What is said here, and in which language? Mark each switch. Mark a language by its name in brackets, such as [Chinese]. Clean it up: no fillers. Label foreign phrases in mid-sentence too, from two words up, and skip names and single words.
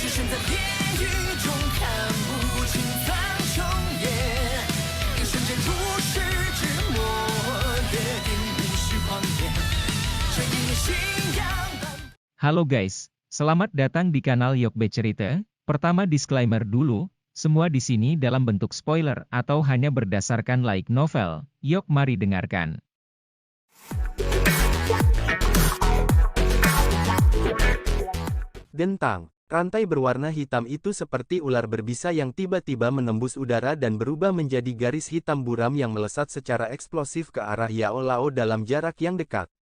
[Chinese] 在地狱中看不清苍穹野，一瞬间如释之末，约定无需狂野，这一念信仰。 [Indonesian] Halo guys, selamat datang di kanal Yokbe Cerita. Pertama disclaimer dulu, semua di sini dalam bentuk spoiler atau hanya berdasarkan [English] light novel. [Indonesian] Yok mari dengarkan. Dentang, rantai berwarna hitam itu seperti ular berbisa yang tiba-tiba menembus udara dan berubah menjadi garis hitam buram yang melesat secara eksplosif ke arah Yao Lao dalam jarak yang dekat.